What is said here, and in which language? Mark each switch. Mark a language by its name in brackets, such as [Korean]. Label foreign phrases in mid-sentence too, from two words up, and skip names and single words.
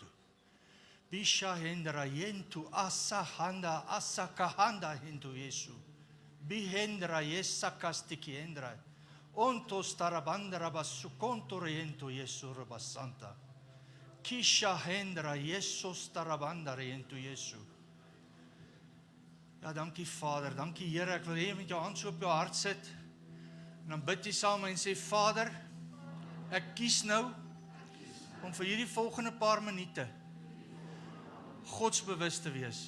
[Afrikaans] Bisha hendra yentu asa handa asa kahanda hentu Yesu. Bihendra yesakastiki hendra. Ontos tarabandra basukontore yentu Yesu rabasanta. Kisha hendra Yesus tarabandra yentu Yesu. Ja, dankie Vader, dankie Here. Ek wil hê jy met jou hand so op jou hart sit. En dan bid jy saam en sê, Vader, ek kies nou om vir hierdie volgende paar minute godsbewus te wees.